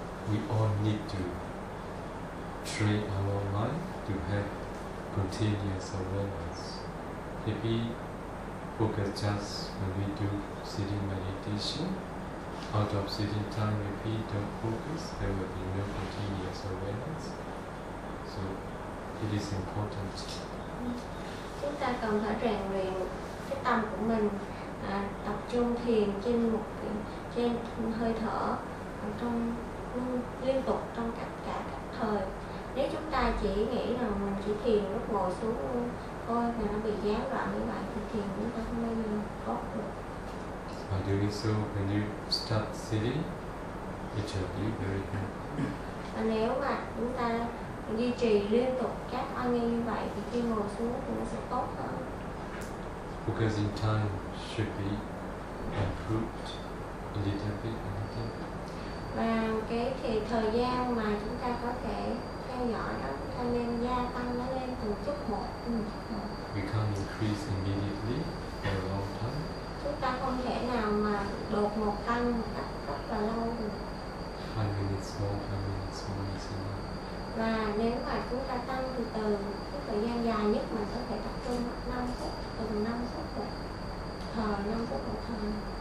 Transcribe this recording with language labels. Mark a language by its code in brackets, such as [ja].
[en] We all need to train our mind to have continuous awareness. If we focus just when we do sitting meditation, out of sitting time, if we don't focus, there will be no continuous awareness. So it is important. [vi] Chúng ta cần phải rèn luyện cái tâm của mình, tập trung thiền trên một trên hơi thở trong liên tục trong tất cả các thời. Nếu chúng ta chỉ nghĩ là mình chỉ thiền lúc ngồi xuống thôi mà nó bị gián đoạn như vậy thì thiền chúng ta không bao giờ tốt được. [en] By doing so, when you start sitting, it should be very good. [vi] Nếu mà chúng ta duy trì liên tục các oai nghi như vậy thì khi ngồi xuống thì nó sẽ tốt hơn. [en] Focusing time should be improved a little bit. [vi] Và cái thì thời gian mà chúng ta có thể theo dõi đó, chúng ta nên gia tăng nó lên từng chút một. [en] We can't increase immediately for a long time. [vi] Chúng ta không thể nào mà đột một tăng rất là lâu được. [en] 5 minutes more, 5 minutes more is enough. [vi] Và nếu mà chúng ta tăng từ từ, cái thời gian dài nhất mà có thể tập trung 5 phút, từng 5 phút một thở, 5 phút một thở.